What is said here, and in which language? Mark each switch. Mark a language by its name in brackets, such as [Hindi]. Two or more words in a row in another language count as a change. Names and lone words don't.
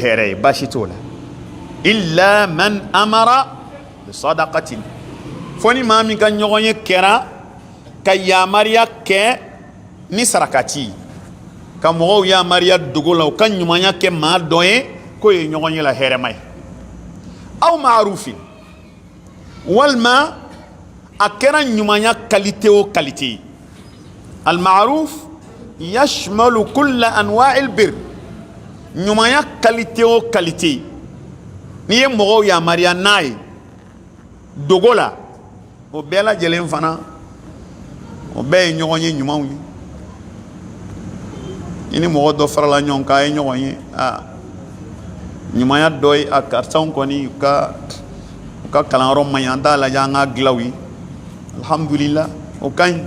[Bambara] hɛrɛ ye baasi t'o la [Arabic] إلا من أمر بصدقة [Bambara] fo ni maa min ka ɲɔgɔn ye kɛra ka yamariya kɛ ni sarakati ka mɔgɔw yamariya dogo la u ka ɲumanya kɛ maa dɔ ye k'o ye ɲɔgɔn ye la hɛrɛma ye [Arabic] أو معروف [Bambara] walima a kɛra ɲumanya qualité o qualité ye [Arabic] المعروف يشمل كل أنواع البر [Bambara] ɲumanya qualité o qualité n'i ye mɔgɔw yamariya n'a ye dogo la o bɛɛ lajɛlen fana o bɛɛ ye ɲɔgɔn ye ɲumanw ye i ni mɔgɔ dɔ farala ɲɔgɔn kan a ye ɲɔgɔn ye ɲumanya dɔ ye a karisaw kɔni u ka kalanyɔrɔ man ɲi an t'a lajɛ an ka dilan u ye alhamdulillah o ka ɲi